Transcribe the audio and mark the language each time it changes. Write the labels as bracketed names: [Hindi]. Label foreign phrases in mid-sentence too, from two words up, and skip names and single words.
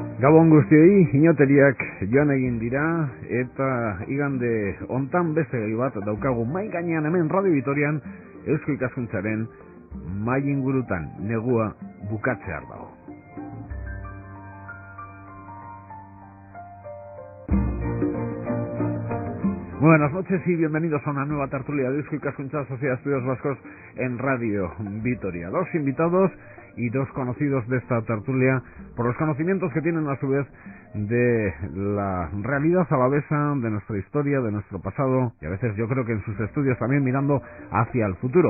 [Basque] Gabon guztiei, inoteriak joan egin dira, eta igande hontan beste gai bat daukagu mai gainean hemen Radio Vitorian, Eusko Ikaskuntzaren mai ingurutan negua bukatzear dago. [Spanish] Buenas noches y bienvenidos a una nueva tertulia de Eusko Ikaskuntza Sociedad de Estudios Vascos en Radio Vitoria. Dos invitados y dos conocidos de esta tertulia por los conocimientos que tienen a su vez de la realidad alavesa, de nuestra historia, de nuestro pasado y a veces yo creo que en sus estudios también mirando hacia el futuro.